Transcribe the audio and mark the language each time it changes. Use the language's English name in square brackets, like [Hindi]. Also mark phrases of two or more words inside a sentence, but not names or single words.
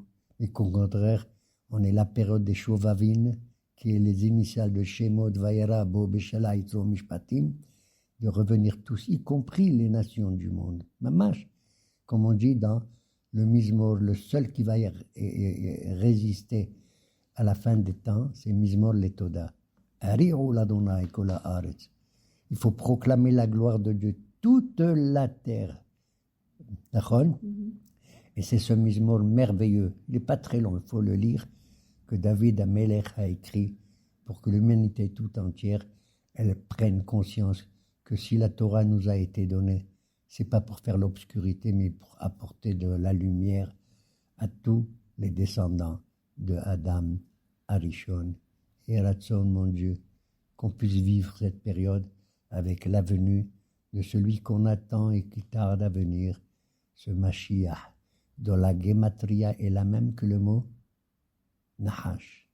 [French] Mais qu'au contraire, on est la période des Shovavin, qui est les initiales de Shemot, Vayera, Bo, Beshala, Yitro, Mishpatim, de revenir tous, y compris les nations du monde. Mamash, comme on dit dans le Mizmor, le seul qui va résister à la fin des temps, c'est Mizmor Letoda. [Hebrew] הריעו לה' כל הארץ. [French] Il faut proclamer la gloire de Dieu, toute la terre. D'accord? Et c'est ce Mizmor merveilleux, il n'est pas très long, il faut le lire, que [Hebrew] דוד המלך [French] a écrit pour que l'humanité tout entière, elle prenne conscience que si la Torah nous a été donnée, c'est pas pour faire l'obscurité, mais pour apporter de la lumière à tous les descendants de Adam, Arishon et Ratson, mon Dieu, qu'on puisse vivre cette période avec la venue de celui qu'on attend et qui tarde à venir, ce Mashiach, dont la Gematria est la même que le mot Nahash.